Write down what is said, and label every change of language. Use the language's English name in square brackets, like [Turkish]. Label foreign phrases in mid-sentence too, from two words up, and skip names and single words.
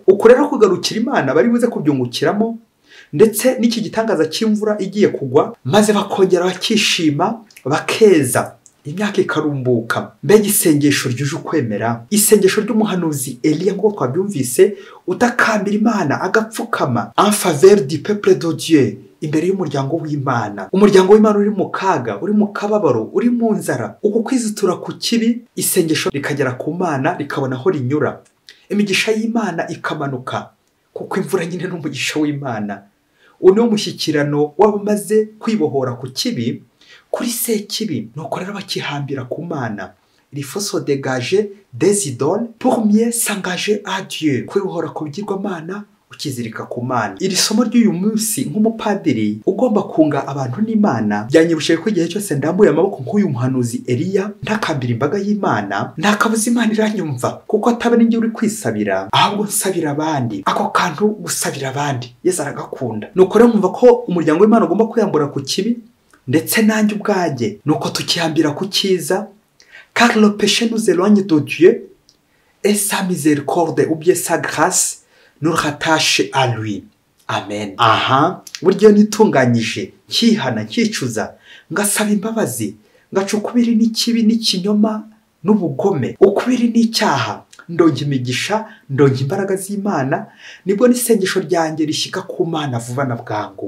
[Kinyarwanda] Uko rero kugarukira Imana bari buze kubyungukiramo, ndetse n'iki gitangaza cy'imvura igiye kugwa, maze bakongera bakishima bakeza, imyaka ikarumbuka. Mbega isengesho ryuje ukwemera, isengesho ry'umuhanuzi Eliya ngo twabyumvise, utakambira Imana agapfukama [French] en faveur du peuple de Dieu, [Kinyarwanda] imbere y'umuryango w'Imana. Umuryango w'Imana uri mu kaga, uri mu kababaro, uri mu nzara. Uko kwizitura ku kibi, isengesho rikagera ku Mana rikabona aho rinyura, imigisha y'Imana ikamanuka, kuko imvura nyine n'umugisha w'Imana. Uno mushyikirano wabamaze kwibohora ku kibi, kuri se kibi, nuko rero bakihambira ku Mana. [French] Il faut se dégager des idoles pour mieux s'engager à Dieu. [Kinyarwanda] Kwibohora ku bigirwamana, ukizirika ku Mana. Iri somo ry'uyu munsi nk'umupadiri ugomba kunga abantu n'Imana, byanyibushiye ko igihe cyose ndambuye amaboko nk'uyu muhanuzi Eliya, ntakambira imbaga y'Imana, ntakabuza Imana iranyumva, kuko ataba n'ingi uri kwisabira, ahubwo nsabira abandi. Ako kantu gusabira abandi Yesu aragakunda. Nuko rero mwumva ko umuryango w'Imana ugomba kwiyambura ku kibi, ndetse nanjye ubwanjye nuko tukihambira ku cyiza, [French] car le péché nous éloigne de Dieu et sa miséricorde ou bien sa grâce nous rattache à lui. [Kinyarwanda] Amen. Aha, buryo nitunganyije, nkihana, nkicuza, ngasaba imbabazi, ngaca ukubiri n'ikibi n'ikinyoma n'ubugome, ukubiri n'icyaha, ndonga imigisha, ndonga imbaraga z'Imana, nibwo n'isengesho ryanjye rishyika ku Mana vuba na bwangu.